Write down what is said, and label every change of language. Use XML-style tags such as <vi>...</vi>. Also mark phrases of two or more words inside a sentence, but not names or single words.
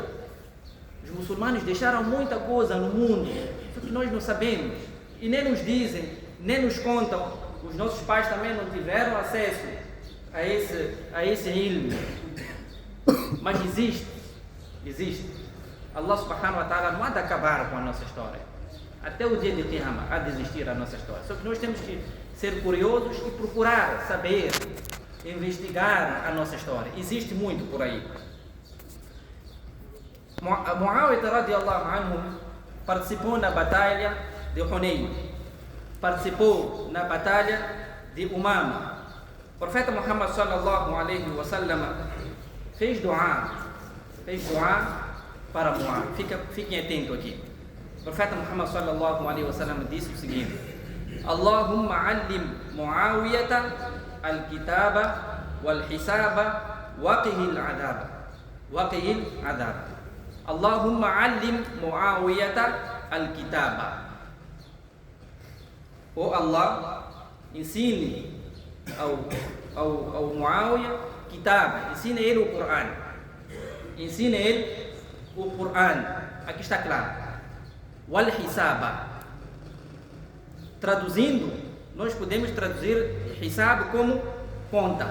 <pt>Os muçulmanos deixaram muita coisa no mundo, só que nós não sabemos e nem nos dizem, nem nos contam. Os nossos pais também não tiveram acesso a esse ilmo. Mas existe.</pt> <ar>الله سبحانه وتعالى</ar> <pt>não há de acabar com a nossa história. Até o dia de Qiyamah há de existir a nossa história. Só que nós temos que ser curiosos e procurar saber, investigar a nossa história. Existe muito por aí. Muawiyah</pt> <ar>رضي الله عنه</ar> <pt>participou na batalha de Hunayn, participou na batalha de Umama. O profeta Muhammad</pt> <ar>صلى الله عليه وسلم</ar> <pt>fez dua para Muawiyah. Fiquem atentos aqui. O profeta Muhammad</pt> <ar>صلى الله عليه وسلم</ar> <pt>disse o seguinte:</pt> <ar>اللهم علم معاوية الكتاب والحساب وقه العذاب. اللهم علم معاوية الكتاب.</ar> <pt>Oh Allah, ensine ao Muawiya Kitab, ensina ele o Coran. Ensina ele o Coran. Aqui está claro.</pt> <ar>والحساب.</ar> <pt>Traduzindo, nós podemos traduzir hisab como conta.</pt>